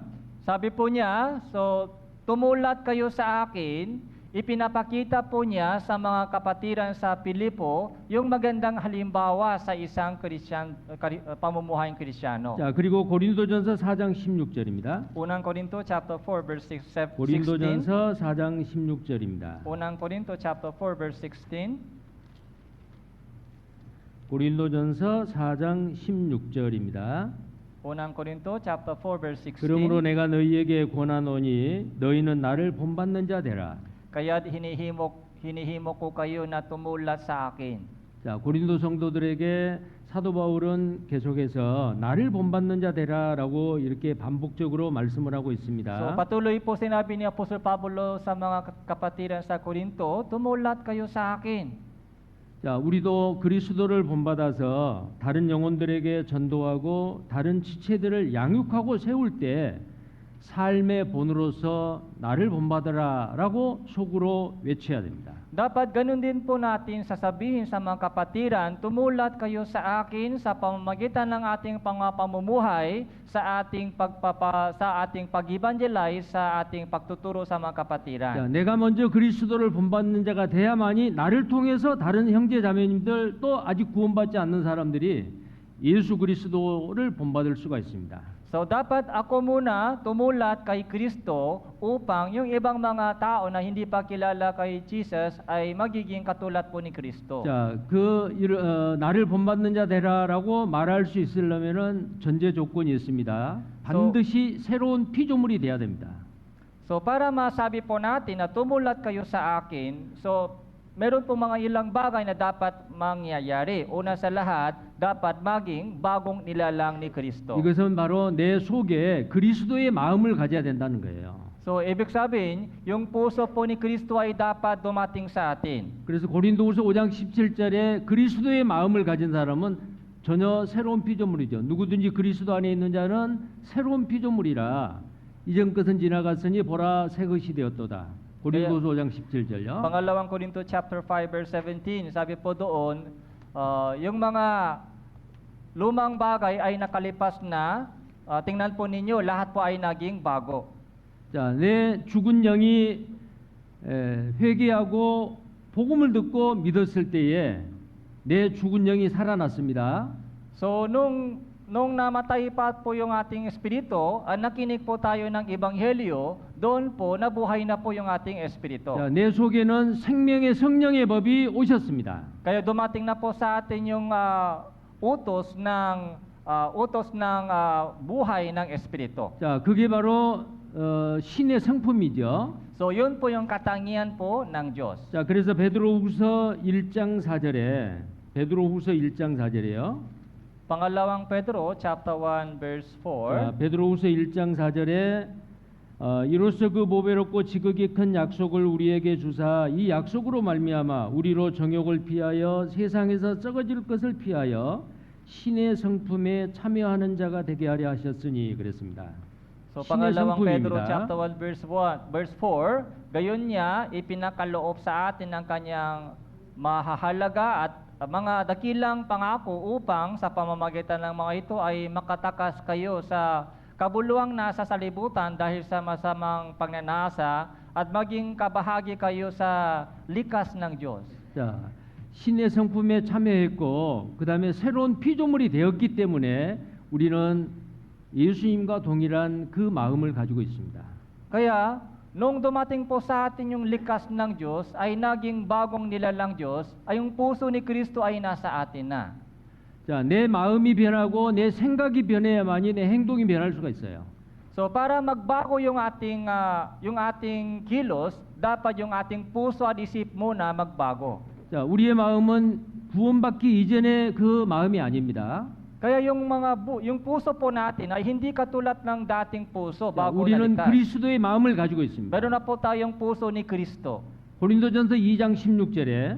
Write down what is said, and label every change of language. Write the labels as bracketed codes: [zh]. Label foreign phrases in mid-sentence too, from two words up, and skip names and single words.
[tl] Sabi po niya, so tumulat kayo sa akin, ipinapakita po niya sa mga kapatiran sa Pilipo yung magandang halimbawa sa isang pamumuhayang Kristiyano. [ko] 자, 그리고 고린도전서 4장 16절입니다. [tl] Unang Korinto [en] chapter 4 verse 16. [ko] 고린도전서 4장 16절입니다. [tl] Unang Korinto [en] chapter 4 verse 16. [ko] 고린도전서 4장 16절입니다. [tl] Unang Korinto [en] chapter 4 verse 16. [ko] 그러므로 내가 너희에게 권하노니 너희는 나를 본받는 자 되라. [tl] Kaya't hinihimok ko kayo na tumulat sa akin. [ko] 자, 고린도 성도들에게 사도 바울은 계속해서 나를 본받는 자 되라라고 이렇게 반복적으로 말씀을 하고 So 있습니다. [tl] patuloy po sinabi ni Apostol Pablo sa mga kapatiran sa Korinto, tumulat kayo sa akin. [ko] 자, 우리도 그리스도를 본받아서 다른 영혼들에게 전도하고 다른 지체들을 양육하고 세울 때 삶의 본으로서 나를 본받으라라고 속으로 외쳐야 됩니다. [tl] Dapat ganun din po natin sasabihin sa mga kapatiran, tumulat kayo sa akin sa pamamagitan ng ating pamumuhay, sa ating pag-evangelize, sa ating pagtuturo sa mga kapatiran. [ko] 자, 내가 먼저 그리스도를 본받는 자가 돼야만이 나를 통해서 다른 형제 자매님들 또 아직 구원받지 않는 사람들이 예수 그리스도를 본받을 수가 있습니다. [tl] So dapat ako muna tumulat kay Kristo upang yung ibang mga tao na hindi pa kilala kay Jesus ay magiging katulad po ni Kristo. [ko] 자, 나를 본받는 자 되라라고 말할 수 있으려면은 전제 조건이 있습니다. 반드시 새로운 피조물이 돼야 됩니다. [tl] So para masabi po natin na tumulat kayo sa akin, so meron po mga ilang bagay na dapat mangyayari. Una sa lahat, dapat maging bagong nilalang ni Kristo. [ko] 이것은 바로 내 속에 그리스도의 마음을 가져야 된다는 거예요. [tl] So, ibig sabihin, yung puso po ni Kristo ay dapat dumating sa atin. [ko] 그래서 고린도후서 5장 17절에 그리스도의 마음을 가진 사람은 전혀 새로운 피조물이죠. 누구든지 그리스도 안에 있는 자는 새로운 피조물이라 이전 것은 지나갔으니 보라 새 것이 되었도다. 고린도후서 5장 17절요. [tl] Pangalawang Korinto [en] chapter 5 verse 17, [tl] sabi po doon, yung mga lumang bagay ay nakalipas na, tingnan po ninyo, lahat po ay naging bago. [ko] 자, 내 죽은 영이 회개하고 복음을 듣고 믿었을 때에 내 죽은 영이 살아났습니다. [tl] So, nung namatay pa po yung ating espiritu, nakinig po tayo ng ebanghelyo, doon po nabuhay na po yung ating espiritu. [ko] 자, 내 속에는 생명의 성령의 법이 오셨습니다. [tl] Kaya dumating na po sa atin yung utos ng buhay ng espiritu. [ko] 자, 그게 바로 신의 성품이죠. [tl] So, yun po yung katangian po ng Diyos. [ko] 자, 그래서 베드로후서 1장 4절에 베드로후서 1장 4절에요. [tl] Pangalawang Pedro [en] chapter 1 verse 4. [ko] 베드로후서 1장 4절에 이로써 그 보배롭고 지극히 큰 약속을 우리에게 주사 이 약속으로 말미암아 우리로 정욕을 피하여 세상에서 썩어질 것을 피하여 신의 성품에 참여하는 자가 되게 하려 하셨으니 그랬습니다. So 신의 [tl] pangalawang Pedro [ko] 성품입니다. [en] chapter 1 verse 4, [tl] gayon niya ipinakaloob sa atin ang kanyang mahahalaga at mga dakilang pangako upang sa pamamagitan ng mga ito ay makatakas kayo sa kabuluhang nasa salibutan dahil sa masamang pagnanasa at maging kabahagi kayo sa likas ng Diyos. [ko] 자, 신의 성품에 참여했고 그 다음에 새로운 피조물이 되었기 때문에 우리는 예수님과 동일한 그 마음을 가지고 있습니다. [tl] Kaya, nung dumating po sa atin yung likas ng Diyos, ay naging bagong nilalang Diyos, ay yung puso ni Kristo ay nasa atin na. [ko] 자, 내 마음이 변하고 내 생각이 변해야만이 내 행동이 변할 수가 있어요. [tl] So para magbago yung ating kilos, dapat yung ating puso at isip muna magbago. [ko] 자, 우리의 마음은 구원받기 이전의 그 마음이 아닙니다. [tl] Kaya yung puso po natin ay hindi katulad ng dating puso 자, bago [ko] 우리는 [tl] naligtas. [ko] 그리스도의 마음을 가지고 있습니다. [tl] Meron na po tayong puso ni Kristo. [ko] 고린도전서 2장 16절에